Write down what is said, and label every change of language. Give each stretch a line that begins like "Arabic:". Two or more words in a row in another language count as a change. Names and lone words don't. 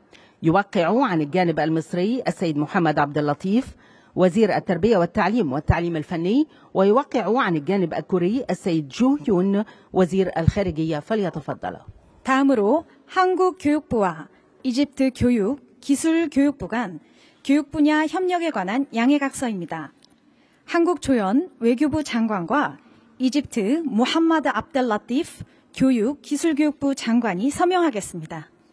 Arabic: يوقع عن الجانب المصري السيد محمد عبد اللطيف وزير التربية والتعليم والتعليم الفني، ويوقع عن الجانب الكوري السيد جو يون وزير الخارجية. فليتفضل.
Korean: 다음으로 한국 교육부와 이집트 교육, 기술 교육부 간 교육 분야 협력에 관한 양해각서입니다. 한국 조연 외교부 장관과 이집트 무함마드 압델 라티프 교육, 기술교육부 장관이 서명하겠습니다.